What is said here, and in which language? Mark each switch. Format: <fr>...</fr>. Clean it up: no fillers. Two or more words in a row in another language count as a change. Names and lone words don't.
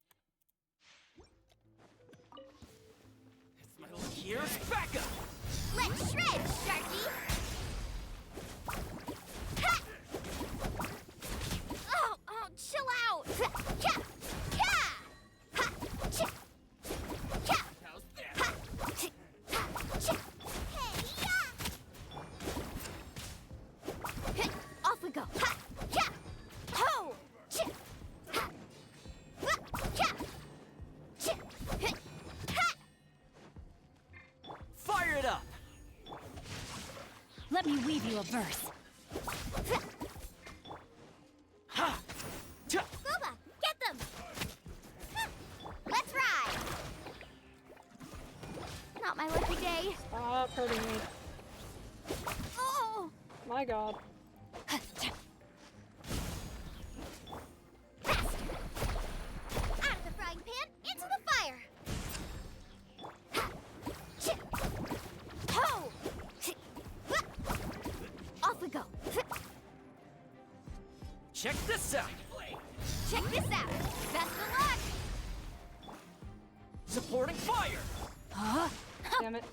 <en>Here's backup. Let's shred, Sharky! Ha! Oh, chill out! Ha! Ha! Ha! Ch- Ha! How's that? Ha! Ch- Ha! Ch- Hey, ya! Off we go! Ha! Ya! Ho! Ch- Ha! Ha! Ya! Ch- Ha! Fire it up. Let me weave you a verse. Ha! Ta! Booba, get them! Let's ride! Not my lucky day. Stop hurting me. Oh! My god. Faster! Out of the frying pan, into the fire! Ha! Ch- Ho! Ch- Off we go! Check this out. Check this out! Best of luck! Supporting fire! Huh? Damn it.</en>